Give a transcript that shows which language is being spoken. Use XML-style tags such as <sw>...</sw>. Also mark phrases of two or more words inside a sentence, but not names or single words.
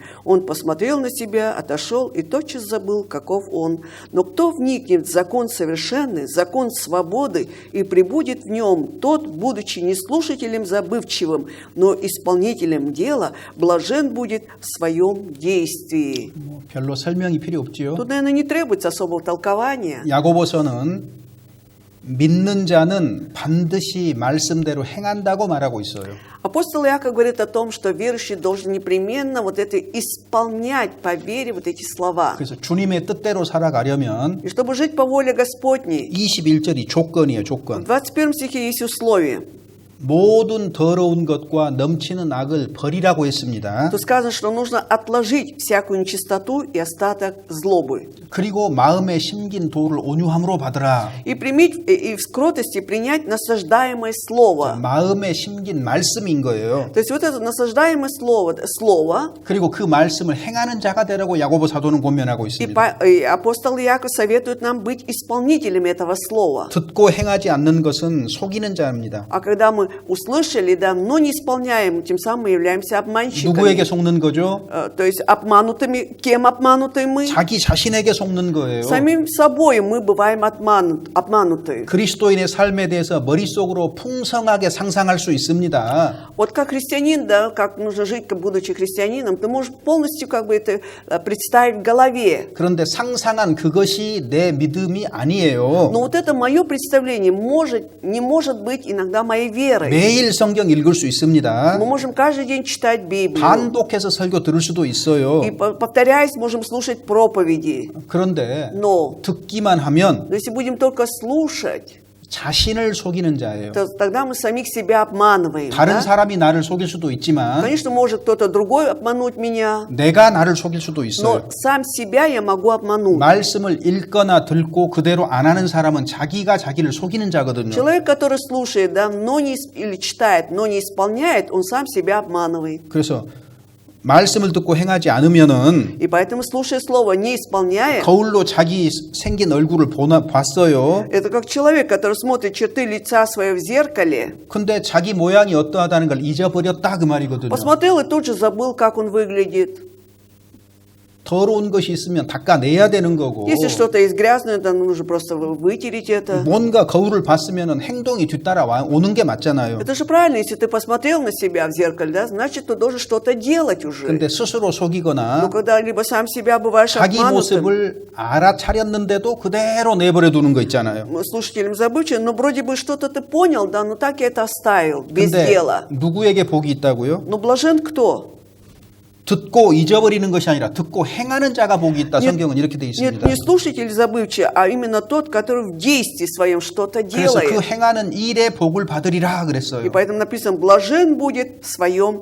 <ru>Он посмотрел на себя, отошел и тотчас забыл, каков он. Но кто вникнет в закон совершенный, закон свободы, и пребудет в нем, тот, будучи не слушателем забывчивым, но исполнителем дела, блажен будет в своем действии».</ru> <ko>별로 설명이 필요 없지요.</ko> <ru>Тут, наверное, не требуется особого толкования.</ru> <ko>야고보서는 믿는 자는 반드시 말씀대로 행한다고 말하고 있어요.</ko> <ru>Апостол Иаков говорит о том, что верующий должен непременно вот это исполнять по вере вот эти слова.</ru> <ko>그래서 주님의 뜻대로 살아가려면</ko> <ru>И чтобы жить по воле Господней,</ru> <ko>21절이 조건이에요,</ko> <ru>в</ru> <ko>조건.</ko> <ru>21 стихе есть условие.</ru> <ko>모든 더러운 것과 넘치는 악을 버리라고 했습니다.</ko> <ru>Тут сказано, что нужно отложить всякую нечистоту и остаток злобы.</ru> <ko>그리고 마음에 심긴 도를 온유함으로 받으라.</ko> <ru>И примить, и в кротости принять насаждаемое слово.</ru> <ko>마음에 심긴 말씀인 거예요.</ko> <ru>То есть вот это насаждаемое слово,</ru> <ko>그리고 그 말씀을 행하는 자가 되라고 야고보 사도는 권면하고 있습니다.</ko> <ru>и апостол Иаков советует нам быть исполнителями этого слова.</ru> <ko>듣고 행하지 않는 것은 속이는 자입니다.</ko> <ru>А когда мы услышали, да, но не исполняем, тем самым мы являемся обманщиками.</ru> <ko>누구에게 속는 거죠?</ko> <ru>То есть обманутыми. Кем обмануты мы?</ru> <ko>자기 자신에게 속는 거예요.</ko> <ru>Самим собой мы бываем обмануты.</ru> <ko>그리스도인의 삶에 대해서 머릿속으로 풍성하게 상상할 수 있습니다.</ko> <ru>Вот как христианин, да, как нужно жить, будучи христианином, ты можешь полностью как бы это представить в голове.</ru> <ko>그런데 상상한 그것이 내 믿음이 아니에요.</ko> <ru>Но вот это мое представление не может быть иногда моей верой.</ru> <ko>매일 성경 읽을 수 있습니다.</ko> <ru>Мы можем каждый день читать Библию.</ru> <ko>반복해서 설교 들을 수도 있어요.</ko> <ru>И повторяясь, можем слушать проповеди.</ru> <ko>그런데</ko> <ru>Но</ru> <ko>듣기만 하면</ko> <ru>если будем только слушать,</ru> <ko>자신을 속이는 자예요.</ko> <ru>то тогда мы самих себя обманываем.</ru> <ko>다른</ko> <ru>Да?</ru> <ko>사람이 나를 속일 수도 있지만</ko> <ru>Конечно, может кто-то другой обмануть меня,</ru> <ko>내가 나를 속일 수도</ko> <ru>но</ru> <ko>있어요.</ko> <ru>сам себя я могу обмануть.</ru> <ko>말씀을 읽거나 듣고 그대로 안 하는 사람은 자기가 자기를 속이는 자거든요.</ko> <ru>Человек, который слушает, да, но не, или читает, но не исполняет, он сам себя обманывает.</ru> <ko>그래서 말씀을 듣고 행하지 않으면은</ko> <ru>И поэтому, слушая слово, не исполняя,</ru> <ko>거울로 자기 생긴 얼굴을 봤어요.</ko> <ru>это как человек, который смотрит черты лица своего в зеркале,</ru> <ko>근데 자기 모양이 어떠하다는 걸 잊어버렸다 그 말이거든요.</ko> <ru>посмотрел и тут же забыл, как он выглядит.</ru> <ko>더러운 것이 있으면 닦아내야 되는 거고</ko> <ru>Если что-то есть грязное, то нужно просто вытереть это.</ru> <ko>뭔가 거울을 봤으면 행동이 뒤따라 오는 게 맞잖아요.</ko> <ru>Это же правильно, если ты посмотрел на себя в зеркале, да, значит, ты должен что-то делать уже.</ru> <ko>근데 스스로</ko> <ru>Но</ru> <ko>속이거나</ko> <ru>когда либо сам себя бываешь</ru> <ko>자기</ko> <ru>обманутым,</ru> <ko>모습을 알아차렸는데도 그대로 내버려 두는 거 있잖아요.</ko> <ru>слушателям забывчивым, но вроде бы что-то ты понял, да, но так и это оставил, без</ru> <ko>근데</ko> <ru>дела.</ru> <ko>누구에게 복이 있다고요?</ko> <ru>Но блажен кто?</ru> <ko>듣고 잊어버리는 것이 아니라 듣고 행하는 자가 복이 있다. 성경은 이렇게 돼</ko> <ru>Нет,</ru> <ko>있습니다.</ko> <ru>не слушатель забывчивый, а именно тот, который в действии своем что-то</ru> <ko>그래서 그</ko> <ru>делает.</ru> <ko>행하는 일에 복을 받으리라 그랬어요.</ko> <ru>И поэтому написано, блажен будет в своем</ru>